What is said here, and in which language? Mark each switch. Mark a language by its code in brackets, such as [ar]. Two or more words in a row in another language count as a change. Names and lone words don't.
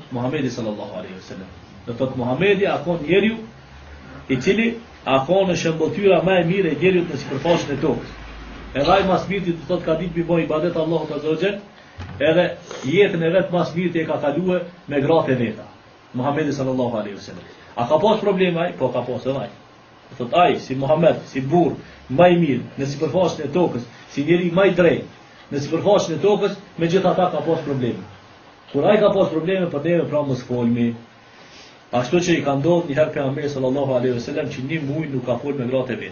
[sq] Muhamedi [ar] صلى الله عليه وسلم. [sq] Do thotë Muhamedi ka qenë njeriu i cili ka qenë shembulltyra më e mirë e njeriu në sipërfaqen e tokës. Edhe ai mas mirë do thotë ka ditë mi bëj ibadet Allahut [ar] عز وجل, [sq] edhe jetën e vet mas mirë e ka kaluar me gratë e veta. Muhamedi [ar] صلى الله عليه وسلم. [sq] A ka pas probleme ai? Po ka pas edhe ai. Do thotë ai si Muhammed, si burr më i mirë në sipërfaqen e tokës, si njeri më i drejtë në sipërfaqen e tokës, megjithatë ka pas probleme. Kur ai ka pas probleme, për neve pra mos folmi. Ashtu që i ka ndodhur një herë pejgamberi [ar] صلى الله عليه وسلم [sq] që një muaj nuk ka fol me gratë e vet.